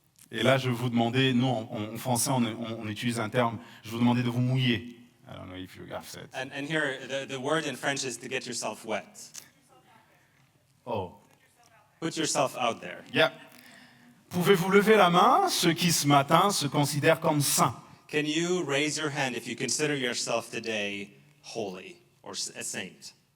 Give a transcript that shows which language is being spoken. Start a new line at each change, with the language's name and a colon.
French: Et là, je vais vous demander, nous, en français, on utilise un terme, je vais vous demander de vous mouiller.
English: I don't know if you have said. And here, the word in French is to get yourself wet. Oh, Put yourself out there. yeah.
French: Pouvez-vous lever la main, ceux qui ce matin se considèrent comme saints?
English: Can you raise your hand if you consider yourself today holy or a saint?